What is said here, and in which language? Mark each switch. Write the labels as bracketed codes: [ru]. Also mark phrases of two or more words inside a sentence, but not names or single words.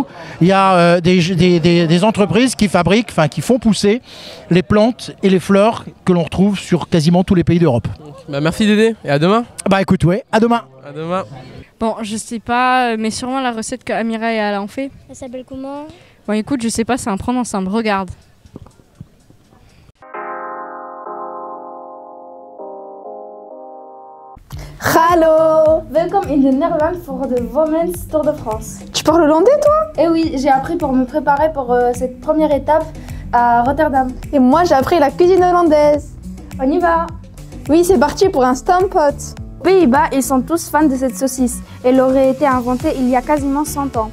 [fr] Il y a des entreprises qui fabriquent, qui font pousser les plantes et les fleurs que l'on retrouve sur quasiment tous les pays d'Europe. Bah merci Dédé, et à demain. Bah écoute, ouais, à demain. À demain. Bon, je sais pas, mais sûrement la recette que Amira et Alain ont fait. Elle s'appelle comment? Bon, écoute, je sais pas, c'est un prendre ensemble. Regarde. [nl] Hallo! Welkom in de Nederland voor de Women's Tour de France. [fr] Tu parles hollandais, toi? Eh oui, j'ai appris pour me préparer pour cette première étape à Rotterdam. Et moi, j'ai appris la cuisine hollandaise. On y va! Oui, c'est parti pour un Stampot. Aux Pays-Bas, ils sont tous fans de cette saucisse. Elle aurait été inventée il y a quasiment 100 ans.